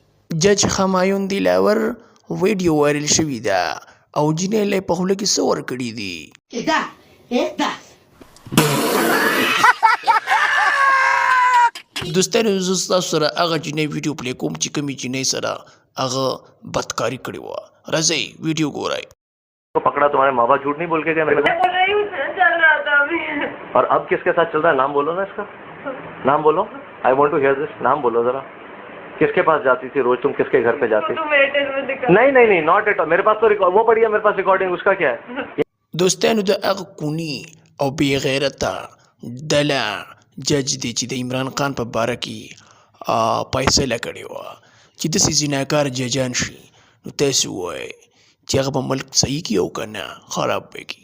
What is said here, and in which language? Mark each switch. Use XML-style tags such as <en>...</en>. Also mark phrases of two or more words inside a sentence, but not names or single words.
<ps>جج همایون دلاور ویډیو وایرل شوې ده او جینۍ له په خوله کې څه ورکړي دي. دوستانو زه ستاسو سره هغه جینۍ ویډیو پلی کوم چې کومې جینۍ سره هغه بدکاري کړې وه. راځئ ویډیو ګورئ.</ps> <hi>को पकड़ा तुम्हारे माँ बाप झूठ नहीं बोल के गए मेरे को चल रहा था अभी और अब किसके साथ चल रहा है नाम बोलो ना इसका नाम बोलो</hi> <en>I want to hear this</en> <hi>नाम बोलो जरा किसके पास जाती थी रोज तुम किसके घर पे जाती नहीं नहीं नहीं</hi> <en>not at all</en> <hi>मेरे पास तो वो पड़ी है मेरे पास रिकॉर्डिंग उसका क्या है</hi> <ps>دوستانو د هغه کوني او بې غیرته دله جج دی چې د عمران خان په باره کې فیصله کړې وه چې داسې زناکار ججان شي نو تاسو ووایئ چې هغه به ملک صحیح کړي او که نه خراب به کړي.</ps>